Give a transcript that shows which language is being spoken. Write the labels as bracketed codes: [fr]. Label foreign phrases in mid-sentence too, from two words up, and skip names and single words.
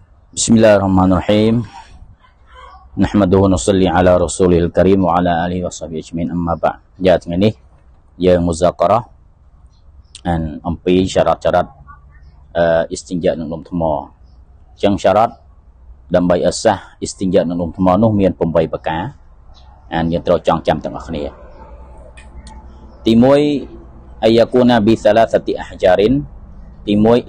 [ar] بسم الله الرحمن الرحيم. نحمده ونصلي على رسوله الكريم وعلى آله وصحبه أجمعين أما بعد. [km] ថ្ងៃនេះយើងមុសាករ៉ាអំពី [ms] syarat-syarat istinja [km] នឹងដុំថ្មអញ្ចឹង syarat ដើម្បីឲ្យសះ istinja នឹងដុំថ្មនោះមាន8ប្រការយើងត្រូវចងចាំទាំងអស់គ្នាទី1 [ar] أن يكون بثلاثة أحجار [km] ទី1